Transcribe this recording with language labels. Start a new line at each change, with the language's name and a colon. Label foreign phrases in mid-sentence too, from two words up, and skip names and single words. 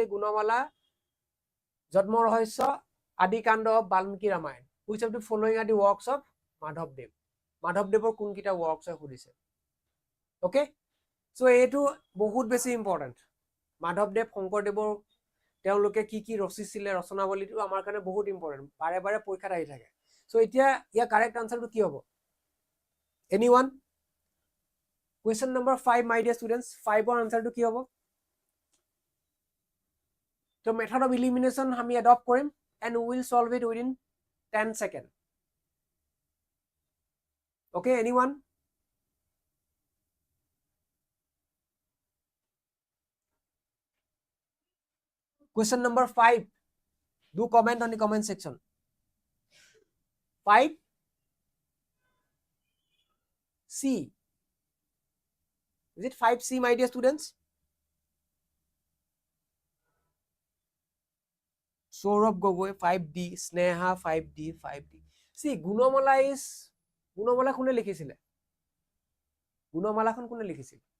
Assamese: গুণমালা জন্ম ৰহস্য আদি কাণ্ড বাল্মীকি ৰামায়ণ
English: which of the following are the works of
Assamese: মাধৱদেৱৰ কোনকিটা works হয় সুধিছে
English: okay so
Assamese: এটো বহুত বেছি ইম্পৰ্টেন্ট মাধৱদেৱ শংকৰদেৱৰ তেওঁলোকে কি ৰচিছিলে ৰচনাৱলীটো আমাৰ কাৰণে বহুত ইম্পৰ্টেন্ট বাৰে বাৰে পৰীক্ষাত আহি থাকে so এতিয়া ইয়া
English: correct answerটো
Assamese: কি হ'ব
English: anyone question number 5 my dear students
Assamese: 5 ৰ আনসাৰটো কি হ'ব
English: so method of elimination
Assamese: আমি adopt কৰিম
English: and we will solve it within 10 seconds okay anyone question number 5 do comment on the comment section 5 C is it 5C my dear students Saurabh Gogoi 5D Sneha 5D see
Assamese: গুণমালা কোনে লিখিছিলে গুণমালাখন কোনে লিখিছিল